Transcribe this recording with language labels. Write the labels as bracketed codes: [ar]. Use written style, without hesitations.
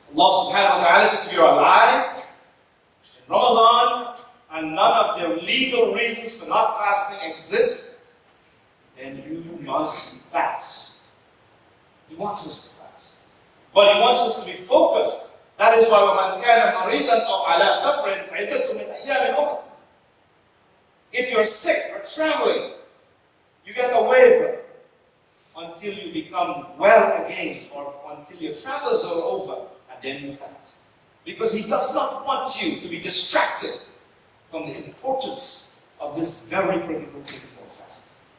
[en] Allah subhanahu wa ta'ala says, if you're alive in Ramadan and none of the legal reasons for not fasting exist, then you must fast. He wants us to fast. But He wants us to be focused. That is why [ar] وَمَنْ كَانَ مَرِيضًا أَوْ عَلَى سَفْرٍ فَعِدَّةٌ مِنْ أَيَّامٍ أُخَرَ. [en] If you're sick or traveling, you get a waiver until you become well again, or until your travels are over, and then you fast. Because He does not want you to be distracted from the importance of this very critical thing called fasting.